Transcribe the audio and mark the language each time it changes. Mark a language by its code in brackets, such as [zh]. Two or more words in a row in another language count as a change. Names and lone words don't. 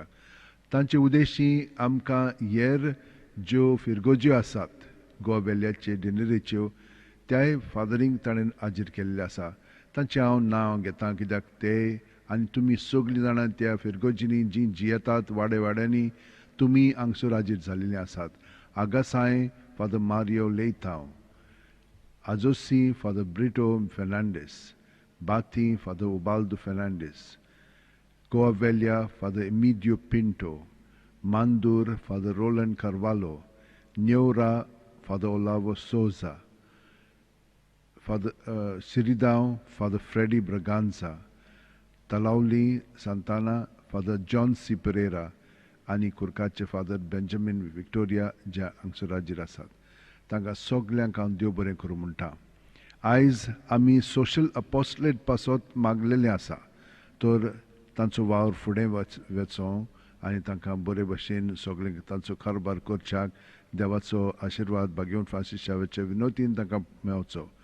[kok] तांचे उद्देशी आमकां हेर ज्यो फिरगोज्यो आसात गोवा व्हॅलियाचे डिनरीच्यो त्याय फादरींक ताणें हाजीर केल्ले आसा. तांचें हांव नांव घेतां कित्याक ते आनी तुमी सगळीं जाणां त्या फिरगोजींनी जीं जियेतात वाड्या वाड्यांनी तुमी हांगसर हाजीर जाल्लेलीं आसात. आगासाय फादर मारियो लेइतांव, Azosi, Father Brito Fernandes, Bati, Father Ubaldo Fernandes, Coavelha, Father Emidio Pinto, Mandur, Father Roland Carvalho, Neura, Father Olavo Souza, Father Siridão, Father Freddy Braganza, Talauli Santana, Father John C. Pereira, आणि कुर्काचे फादर बेंजामिन विक्टोरिया जे हांगसर हाजीर आसात. तांकां सगल्यांक हांव देव बरें करूं म्हणटा. आयज आमी [en] social apostolate [kok] पासत मागलेलें आसा, तर तांचो वावर फुडें वचों आनी तांकां बरे भशेन सगळें तांचो कारबार करच्याक देवाचो आशिर्वाद भाग्यवन फ्रांसीस शावेच्या विनोतीन तांकां मेळचो.